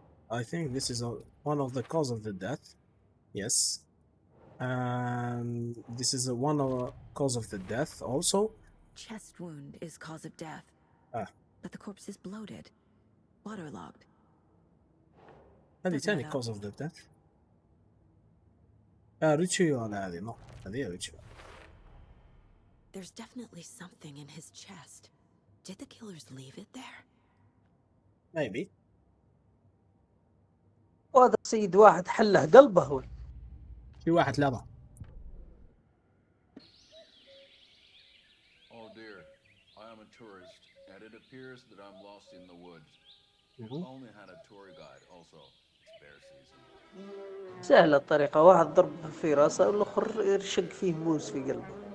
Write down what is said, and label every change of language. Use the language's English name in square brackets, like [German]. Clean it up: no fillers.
[English] I think this is one of the cause of the death. Yes. And this is one of the cause of the death also. Chest wound is cause of death. But the corpse is bloated, waterlogged. [Arabic] هذه ثاني [English] cause of the death. [Arabic] ريتشيو أنا هذه نو هذه ريتشيو. [English] There's definitely something in his chest. Did the killers leave it there? maybe. [Arabic] وهذا السيد واحد حله قلبه. في واحد لابا. [English] Oh dear, I am a tourist, and it appears that I'm lost in the woods. Only had a tour guide also. It's bear season. [Arabic] سهلة الطريقة، واحد ضربه في راسه والآخر يرشق فيه موس في قلبه.